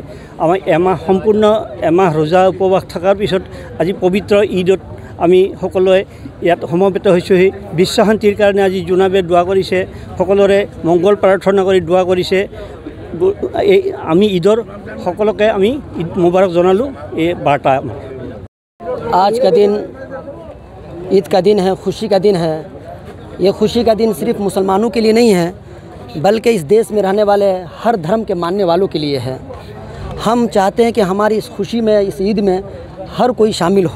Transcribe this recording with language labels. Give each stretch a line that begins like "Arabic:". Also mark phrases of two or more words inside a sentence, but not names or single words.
Assamese: আমাৰ সম্পূৰ্ণ এমাহ ৰোজা উপবাস থকাৰ পিছত আজি পবিত্ৰ ঈদত আমি সকলোৱে ইয়াত সমবেত হৈছোঁহি। বিশ্ব শান্তিৰ কাৰণে আজি জোনাবে দোৱা কৰিছে, সকলোৰে মংগল প্ৰাৰ্থনা কৰি দোৱা কৰিছে। আমি ঈদৰ সকলোকে আমি ঈদ মুবাৰক জনালোঁ। এই বাৰ্তা
Hindi: आज का दिन ईद का दिन है, खुशी का दिन है। ये खुशी का दिन सिर्फ मुसलमानों के लिए नहीं है, बल्कि इस देश में रहने वाले हर धर्म के मानने वालों के लिए है। हम चाहते हैं कि हमारी इस खुशी में, इस ईद में हर कोई शामिल हो।